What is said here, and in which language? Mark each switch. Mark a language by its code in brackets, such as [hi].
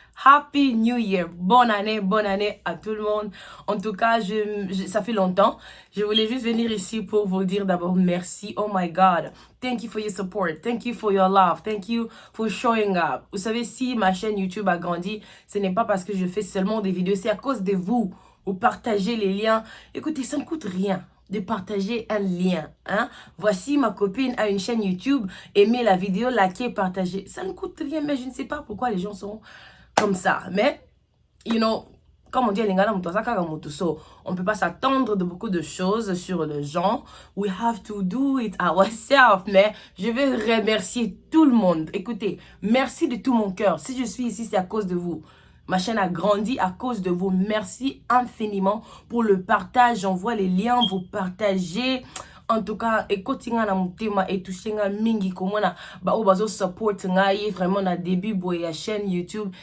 [en] Happy New Year, [fr] bonne année à tout le monde. En tout cas, ça fait longtemps. Je voulais juste venir ici pour vous dire d'abord merci. [en] Oh my God, thank you for your support, thank you for your love, thank you for showing up. [fr] Vous savez, si ma chaîne YouTube a grandi, ce n'est pas parce que je fais seulement des vidéos, c'est à cause de vous. Vous partagez les liens. Écoutez, ça ne coûte rien de partager un lien. Hein? Voici, ma copine a une chaîne YouTube, aimez la vidéo, likez, partagez. Ça ne coûte rien, mais je ne sais pas pourquoi les gens sont comme ça. Mais, [en] you know, [fr] comme on dit, on ne peut pas s'attendre de beaucoup de choses sur les gens. [en] We have to do it ourselves. [fr] Mais je veux remercier tout le monde. Écoutez, merci de tout mon cœur. Si je suis ici, c'est à cause de vous. Ma chaîne a grandi à cause de vous. Merci infiniment pour le partage. J'envoie les liens, vous partagez. En tout cas, écoutez [ln] na mutema et touchez mingi komona ba obazo support ngai vraiment na début boy la chaîne YouTube.